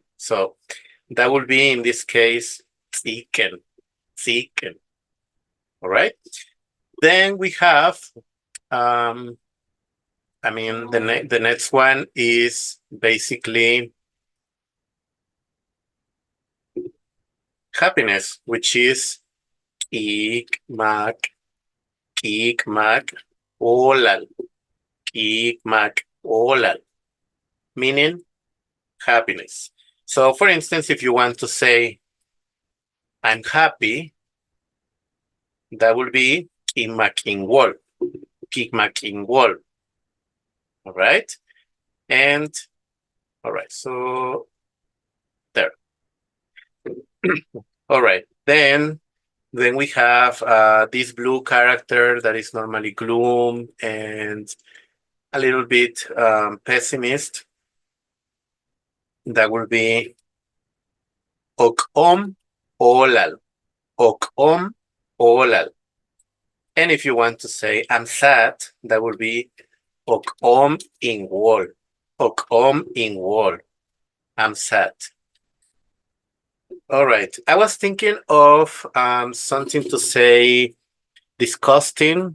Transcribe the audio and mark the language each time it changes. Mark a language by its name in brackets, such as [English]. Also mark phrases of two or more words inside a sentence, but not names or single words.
[English] So that would be in this case ziken, ziken. All right. Then we have um, the next one is basically happiness, which is ikmak, ikmak, olal, ikmak, olal, meaning happiness. So, for instance, if you want to say I'm happy, that would be ikmak wall, ikmak wall. All right, and all right, so there. All right, then we have this blue character that is normally gloom and a little bit pessimist. That will be okom olal, okom olal. And if you want to say I'm sad, that will be okom wall, okom wall. I'm sad. All right. I was thinking of something to say disgusting.